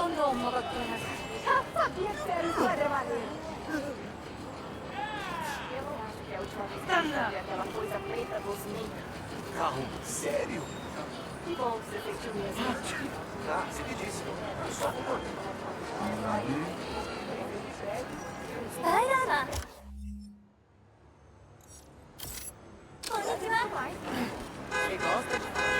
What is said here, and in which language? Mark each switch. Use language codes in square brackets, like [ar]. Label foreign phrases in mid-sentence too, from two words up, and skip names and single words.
[ko] Quando 엄마가 깨어나서. [pt] Já sabia que era história maneira. Eu não acho que é a última vez que eu vi aquela coisa preta gosmenta. Carro, sério? Que bom que você sentiu mesmo. Ah, você me disse. Eu só vou. [ja] 大だな。 [pt] こんにちは。Você gosta de